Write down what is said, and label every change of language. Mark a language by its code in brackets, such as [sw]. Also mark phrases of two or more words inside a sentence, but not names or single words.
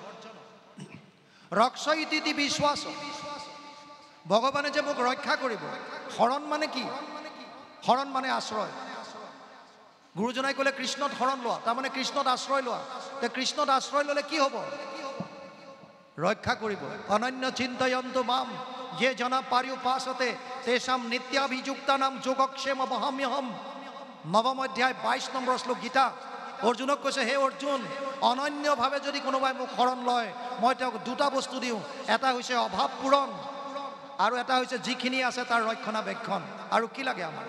[sa] रक्ष इति विश्वास, [as] ভগৱানে যে মোক ৰক্ষা কৰিব। শৰণ মানে কি? শৰণ মানে আশ্ৰয়। গুৰুজনাই ক'লে কৃষ্ণত শৰণ লোৱা, তাৰমানে কৃষ্ণত আশ্ৰয় লোৱা। তে কৃষ্ণত আশ্ৰয় ল'লে কি হ'ব? ৰক্ষা কৰিব। [sa] अनन्य चिन्तयन्तु माम ये जना पार्युपासते तेषां नित्याभियुक्तानां योगक्षेम वहाम्यहम। [as] নৱম অধ্যায় 22 নম্বৰ শ্লোক গীতা। অৰ্জুনক কৈছে হে অৰ্জুন, অনন্যভাৱে যদি কোনোবাই মোক শৰণ লয়, মই তেওঁক দুটা বস্তু দিওঁ। এটা হৈছে অভাৱ পূৰণ, আৰু এটা হৈছে যিখিনি আছে তাৰ ৰক্ষণাবেক্ষণ। আৰু কি লাগে আমাৰ?